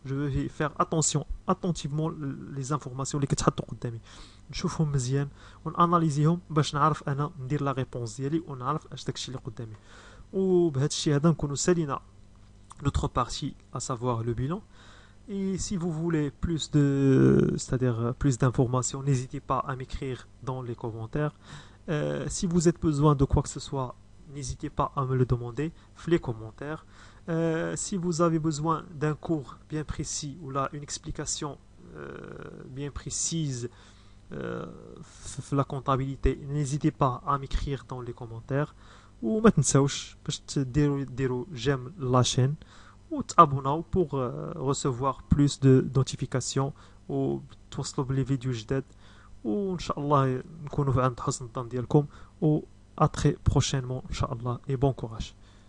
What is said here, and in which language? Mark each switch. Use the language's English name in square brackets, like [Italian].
[French] Je vais faire attentivement les informations [Arabic] اللي كتحطوا قدامي. نشوفهم مزيان وناناليزيهم باش نعرف انا ندير لا ريبونس ديالي ونعرف اش داكشي اللي قدامي. وبهذا الشيء هذا نكونوا سالينا [French] notre partie, à savoir le bilan. Et si vous voulez c'est-à-dire plus d'informations, n'hésitez pas à m'écrire dans les commentaires. Si vous avez besoin de quoi que ce soit, n'hésitez pas à me le demander dans les commentaires. Si vous avez besoin d'un cours bien précis ou là une explication bien précise la comptabilité, n'hésitez pas à m'écrire dans les commentaires. [Arabic] وما تنساوش باش ديروا جيم لا شين وتابوناو [French] pour recevoir plus de notifications [Arabic] وتوصلوا بلي فيديو جداد. وان شاء الله نكونوا عند حسن الظن ديالكم. و [French] à très prochainement [Arabic] ان شاء الله [French] et bon courage.